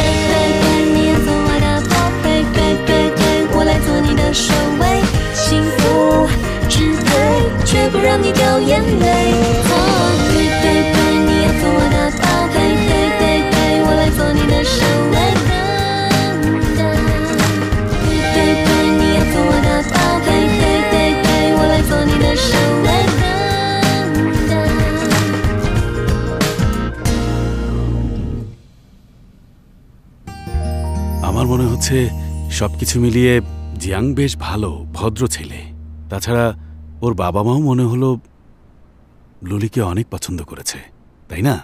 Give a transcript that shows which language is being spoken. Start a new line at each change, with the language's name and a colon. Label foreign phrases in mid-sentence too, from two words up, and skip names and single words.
Chinese: 对对，你要做我的宝贝，对对对，我来做你的守卫，幸福支配，绝不让你掉眼泪。哦，对对对，你要做我的宝贝，对对对，我来做你的守卫。对对对，你要做我的宝贝，对对对，我来做你的守卫。
Bangla: আমার মনে হচ্ছে সবকিছু মিলিয়ে জিয়াং বেশ ভালো ভদ্র ছেলে। তাছাড়া ওর বাবা মাও মনে হলো লুলিকে অনেক পছন্দ করেছে, তাই না?